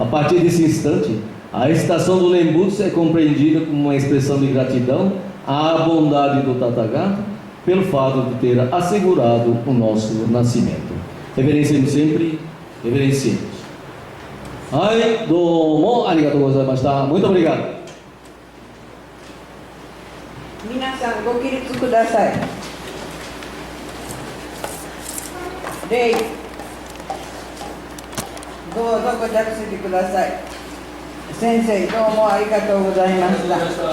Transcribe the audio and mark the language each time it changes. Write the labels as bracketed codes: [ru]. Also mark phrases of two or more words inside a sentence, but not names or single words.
[pt] A partir desse instante, a estação do Nembutsu é compreendida como uma expressão de gratidão à bondade do Tathagata pelo fato de ter assegurado o nosso nascimento. Reverenciemos sempre, reverenciemos. [ja] Ai, どうも、ありがとうございました. [pt] Muito obrigado. [ja] 皆さんご起立ください。礼。どうぞご着席ください。先生、どうもありがとうございました。